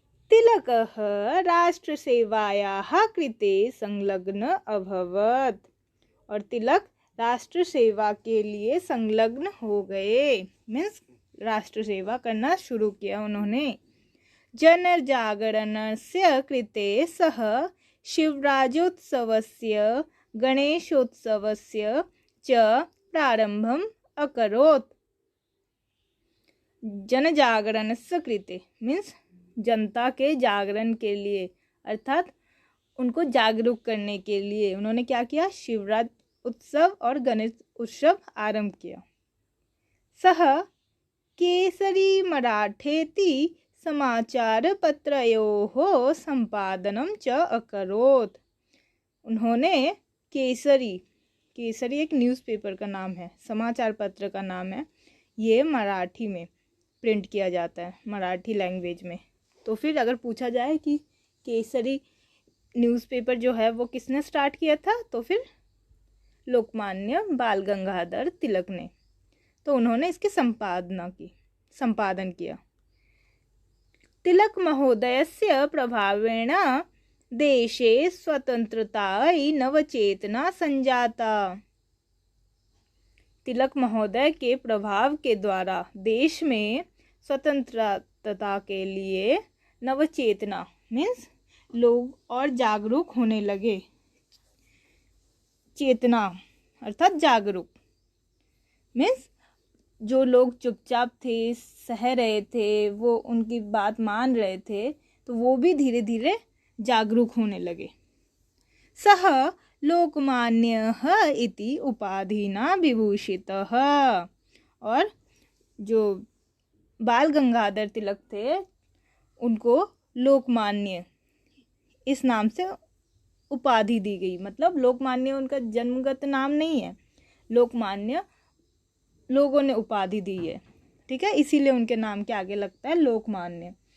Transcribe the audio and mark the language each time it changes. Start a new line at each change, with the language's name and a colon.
Sanskrit: तिलकः राष्ट्र सेवायाः कृते संलग्न अभवत्,
Hindi: और तिलक राष्ट्र सेवा के लिए संलग्न हो गए, मीन्स राष्ट्र सेवा करना शुरू किया उन्होंने।
Sanskrit: जनजागरणस्य कृते सः शिवराजोत्सवस्य गणेशोत्सवस्य च प्रारंभम् अकरोत्। जनजागरणस्य कृते
Hindi: मीन्स जनता के जागरण के लिए, अर्थात उनको जागरूक करने के लिए उन्होंने क्या किया, शिवराज उत्सव और गणेश उत्सव आरंभ किया।
Sanskrit: सः केसरी मराठेति समाचारपत्रयोः संपादनं च अकरोत्।
Hindi: उन्होंने केसरी एक न्यूज़पेपर का नाम है, समाचार पत्र का नाम है, ये मराठी में प्रिंट किया जाता है, मराठी लैंग्वेज में। तो फिर अगर पूछा जाए कि केसरी न्यूज़पेपर जो है वो किसने स्टार्ट किया था, तो फिर लोकमान्य बाल गंगाधर तिलक ने। तो उन्होंने इसकी संपादन किया।
Sanskrit: तिलक महोदयस्य प्रभावेण देशे स्वतंत्रतायै नवचेतना संजाता।
Hindi: तिलक महोदय के प्रभाव के द्वारा देश में स्वतंत्रता के लिए नवचेतना मीन्स लोग और जागरूक होने लगे। चेतना अर्थात जागरूक मीन्स जो लोग चुपचाप थे, सह रहे थे, वो उनकी बात मान रहे थे, तो वो भी धीरे धीरे जागरूक होने लगे।
Sanskrit: सः लोकमान्यः इति उपाधिना विभूषितः।
Hindi: और जो बाल गंगाधर तिलक थे उनको लोकमान्य इस नाम से उपाधि दी गई। मतलब लोकमान्य उनका जन्मगत नाम नहीं है, लोकमान्य लोगों ने उपाधि दी है, ठीक है, इसीलिए उनके नाम के आगे लगता है लोकमान्य।